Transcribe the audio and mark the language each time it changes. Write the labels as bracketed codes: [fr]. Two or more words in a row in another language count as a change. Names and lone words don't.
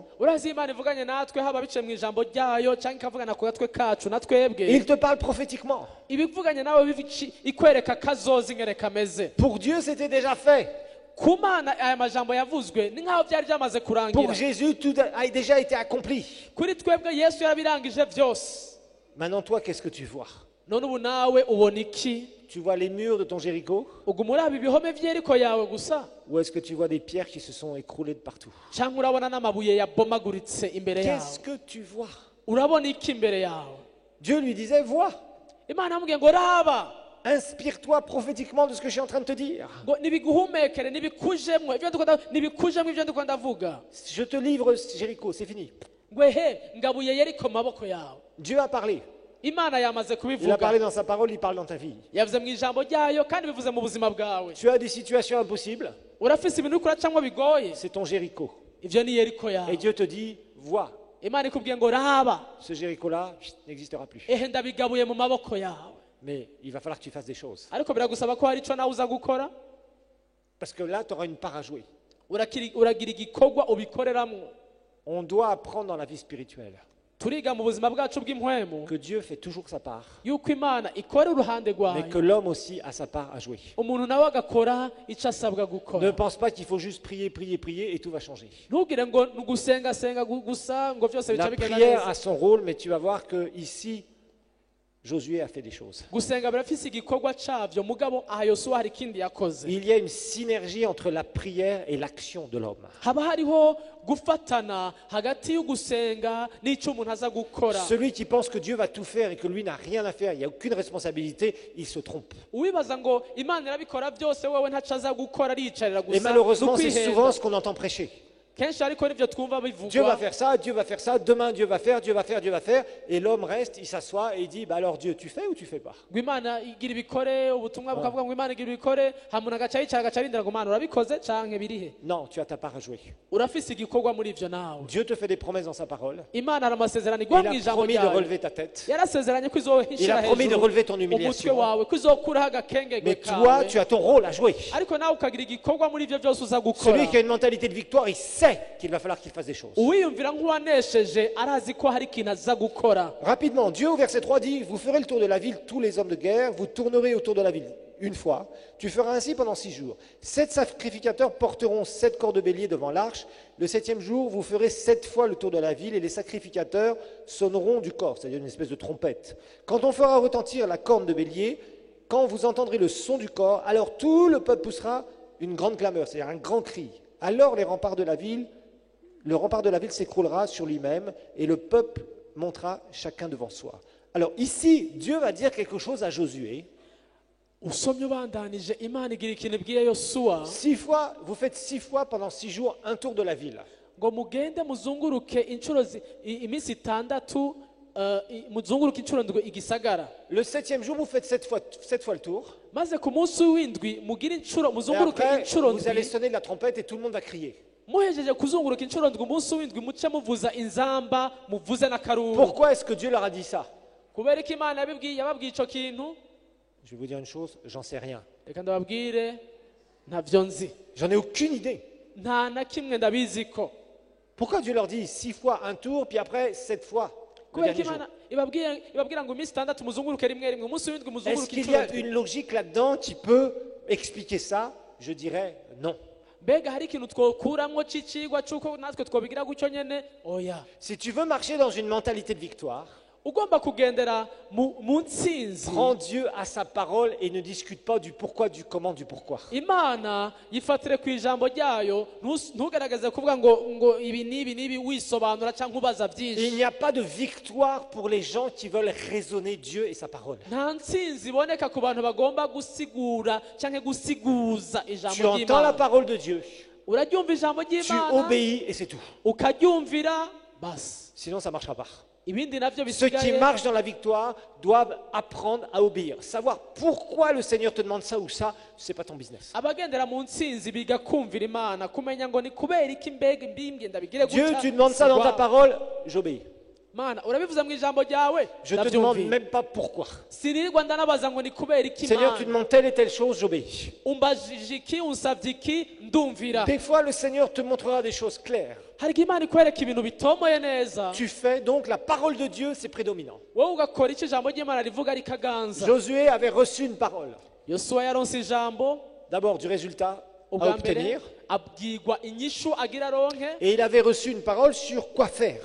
[rn] urazi Imana ivuganye natwe haba biciye mu ijambo ryayo cyangwa ikavugana ku gatwe kacu na twebwe. [fr] il te parle prophétiquement. [rn] ibivuganye nawe ikwereka kazoza ingene kameze. [fr] Pour Dieu, c'était déjà fait. [rn] ku Mana aya majambo yavuzwe ni nk'aho byari byamaze [fr] Pour [rn] kurangira. [fr] Jésus, tout a déjà été accompli. [rn] kuri twebwe Yesu yarabirangije byose. [fr] Maintenant, toi, qu'est-ce que tu vois? [rn] none ubu nawe ubona iki? [fr] Tu vois les murs de ton Jéricho? [rn] uguma uraba ibihome vy'Yeriko yawe gusa [fr] Ou est-ce que tu vois des pierres qui se sont écroulées de partout? [rn] cyangwa urabona n'amabuye yabomaguritse imbere [fr] Qu'est-ce [rn] yawe? [fr] que tu vois? [rn] urabona iki imbere yawe? [fr] Dieu lui disait, vois, [rn] Imana yamubwiye ngo raba [fr] inspire-toi prophétiquement de ce que je suis en train de te dire. [rn] ngo nibiguhumekere nibikujemwo ibyo ndiko ndavuga. [fr] Je te livre Jéricho, c'est fini. [rn] ngo he ngabuye Yeriko mu maboko yawe. [fr] Dieu a parlé. [rn] Imana yamaze [fr] Il a [rn] kubivuga. [fr] parlé dans sa parole, il parle dans ta vie. [rn] yavuze mu ijambo ryayo kandi bivuze mu buzima bwawe. [fr] Tu as des situations impossibles, [rn] urafise ibintu uriko uracamwo bigoye, [fr] c'est ton Jéricho. [rn] ivyo ni Yeriko [fr] Et [rn] yawe. [fr] Dieu te dit, vois, [rn] Imana ikubwiye ngo raba [fr] ce Jéricho-là n'existera plus. [rn] ehe ndabigabuye mu maboko yawe. [fr] Mais il va falloir que tu fasses des choses. [rn] ariko biragusaba ko hari ico nawe uza gukora. [fr] Parce que là, tu auras une part à jouer. [rn] uragira igikorwa ubikoreramwo. [fr] On doit apprendre dans la vie spirituelle [rn] turiga mu buzima bwacu bw'impwemu [fr] que Dieu fait toujours sa part, [rn] yuko Imana ikora uruhande [fr] mais [rn] rwayo, [fr] que l'homme aussi a sa part à jouer. [rn] umuntu nawe agakora ico asabwa [fr] Ne [rn] gukora. [fr] pense pas qu'il faut juste prier, prier, prier et tout va changer. [rn] ntugire ngo ni ugusengasenga gusa ngo byose bica [fr] La [rn] bigenda [fr] prière [rn] neza. [fr] a son rôle, mais tu vas voir que ici, Josué a fait des choses. [rn] gusenga birafise igikorwa cavyo, mugabo aha Yosuwa hari ikindi yakoze. [fr] Il y a une synergie entre la prière et l'action de l'homme. [rn] haba hariho gufatana hagati y'ugusenga n'ico umuntu aza gukora. [fr] Celui qui pense que Dieu va tout faire et que lui n'a rien à faire, il n'y a aucune responsabilité, il se trompe. [rn] uwibaza ngo Imana irabikora byose wewe ntaco aza gukora ariyicarira [fr] Et [rn] gusa [fr] malheureusement, c'est [rn] n'ukwihenda. [fr] souvent ce qu'on entend prêcher. [rn] kenshi ariko nivyo twumva [fr] Dieu va [rn] bivugwa. [fr] faire ça, Dieu va faire ça, demain Dieu va faire, Dieu va faire, Dieu va faire. Et l'homme reste, il s'assoit et il dit, bah alors Dieu, tu fais ou tu fais pas? [rn] ngo Imana igira ibikore, ubutumwa bukavuga ngo Imana igira ibikore, hamuntu agaca yicara agaca arindira ngo Mana urabikoze canke birihe? [fr] Non, tu as ta part à jouer. [rn] urafise igikorwa muri ivyo nawe. [fr] Dieu te fait des promesses dans sa parole. [rn] Imana hari amasezerano [fr] Il [rn] igwa mu [fr] a [rn] ijambo [fr] promis de [rn] ryayo. [fr] relever ta tête. [rn] yarasezeranye ko [fr] Il [rn] izohishira [fr] a promis de [rn] hejuru [fr] relever ton [rn] umutwe [fr] humiliation. [rn] wawe, ko izokuraho agakengegwe [fr] Mais toi, [rn] kawe. [fr] tu as ton rôle à jouer. [rn] ariko nawe ukagira igikorwa muri ivyo byose uza gukora. [fr] Celui qui a une mentalité de victoire, il sait sait qu'il va falloir qu'il fasse des choses. [rn] uwiyumvira nk'uwanesheje arazi ko hari ikintu aza gukora. [fr] Rapidement, Dieu au verset 3 dit, vous ferez le tour de la ville, tous les hommes de guerre, vous tournerez autour de la ville une fois. Tu feras ainsi pendant 6 jours. 7 sacrificateurs porteront 7 corps de bélier devant l'arche. Le 7e jour, vous ferez 7 fois le tour de la ville et les sacrificateurs sonneront du corps, c'est-à-dire une espèce de trompette. Quand on fera retentir la corne de bélier, quand vous entendrez le son du corps, alors tout le peuple poussera une grande clameur, c'est-à-dire un grand cri. Alors le rempart de la ville s'écroulera sur lui-même et le peuple montera chacun devant soi. Alors ici, Dieu va dire quelque chose à Josué. [rn] usomye ubandanije imana igira ikintu ibwiye yosuwa [fr] 6 fois, vous faites 6 fois pendant 6 jours un tour de la ville. [rn] ngo mugende muzunguruke inshuro iminsi 6 muzunguruke inshuro ndwi igisagara. [fr] Le 7e jour, vous faites 7 fois le tour. [rn] maze ku munsi w'indwi mugire inshuro [fr] Et [rn] muzunguruke [fr] après, [rn] inshuro [fr] vous allez [rn] ndwi. [fr] sonner de la trompette et tout le monde va crier. [rn] muhejeje kuzunguruka inshuro ndwi umunsi w'indwi muce muvuza inzamba muvuze n'akaruru. [fr] Pourquoi est-ce que Dieu leur a dit ça? [rn] kubera ko imana yababwiye icyo kintu. [fr] Je vais vous dire une chose, j'en sais rien. [rn] reka ndababwire ntabyo nzi, [fr] J'en ai aucune idée. [rn] nta na kimwe ndabizi ko. [fr] Pourquoi Dieu leur dit 6 fois un tour, puis après 7 fois le [rn] kubera ko [fr] dernier jour? [rn] imana ibabwira ngo iminsi 6 muzunguruke rimwe rimwe, umunsi w'indwi [fr] Est-ce [rn] muzunguruke [fr] qu'il y [rn] inshuro [fr] a [rn] ndwi. [fr] une logique là-dedans qui peut expliquer ça? Je dirais non. [rn] mbega hari ikintu twokuramwo c'icigwa c'uko natwe twobigira gutyo nyene? oya. [fr] Si tu veux marcher dans une mentalité de victoire, [rn] ugomba kugendera mu ntsinzi. [fr] prends Dieu à sa parole et ne discute pas du pourquoi, du comment, du pourquoi. [rn] imana yifatire ku ijambo ryayo, ntugaragaze kuvuga ngo ibi n'ibi wisobanura cyangwa ubaza [fr] Il [rn] byinshi. [fr] n'y a pas de victoire pour les gens qui veulent raisonner Dieu et sa parole. [rn] nta ntsinzi iboneka ku bantu bagomba gusigura cyangwa gusiguza [fr] Tu [rn] ijambo [fr] entends la [rn] ry'imana. [fr] parole de Dieu, [rn] uraryumva ijambo [fr] tu [rn] ry'imana [fr] obéis et c'est tout. [rn] ukaryumvira basi, [fr] Sinon, ça ne marchera pas. [rn] ibindi navyo [fr] Ceux qui [rn] bisigaye. [fr] marchent dans la victoire doivent apprendre à obéir. Savoir pourquoi le Seigneur te demande ça ou ça, ce n'est pas ton business. [rn] abagendera mu ntsinzi biga kumvira imana, kumenya ngo ni kubera iki mbega mbimbye ndabigire [fr] Dieu, [rn] gutya. [fr] tu demandes ça dans ta [rn] sigwa. [fr] parole, j'obéis. [rn] mana urabivuza mu ijambo ryawe, [fr] Je ne te demande [rn] ndabyumviye. [fr] même pas pourquoi. [rn] sinirirwa ndanabaza ngo ni kubera iki [fr] Seigneur, tu [rn] mana. [fr] demandes telle et telle chose, j'obéis. [rn] umbajije iki, unsabye iki, ndumvira. [fr] Des fois, le Seigneur te montrera des choses claires. [rn] hari igihe imana ikwereka ibintu bitomoye neza, [fr] Tu fais donc la parole de Dieu, c'est prédominant. [rn] wowe ugakora icyo ijambo ry'imana rivuga rikaganza. [fr] Josué avait reçu une parole. [rn] yosuwa yaronse ijambo [fr] D'abord du résultat à [rn] ubwa mbere, [fr] obtenir. [rn] abwirwa inyishu agira aronke, [fr] Et il avait reçu une parole sur quoi faire.